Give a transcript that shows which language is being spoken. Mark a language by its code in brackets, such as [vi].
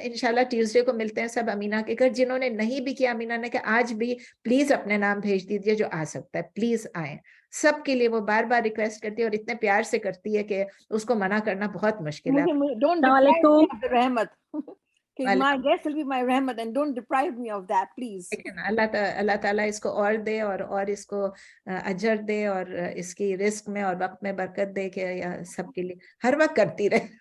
[hi] इंशाल्लाह ट्यूसडे को मिलते हैं सब अमीना के घर। जिन्होंने नहीं भी किया, अमीना ने कहा आज भी प्लीज अपने नाम भेज दीजिए, जो आ सकता है प्लीज आए। सबके लिए वो बार बार रिक्वेस्ट करती है और इतने प्यार से करती है कि उसको मना करना बहुत मुश्किल है। [en] Don't deprive me of the रहमत। My guest will be my रहमत and don't deprive me of that, please. [hi] अल्लाह ताला इसको और दे और इसको अजर दे और इसकी रिस्क में और वक्त में बरकत दे के या सबके लिए हर वक्त करती रहे।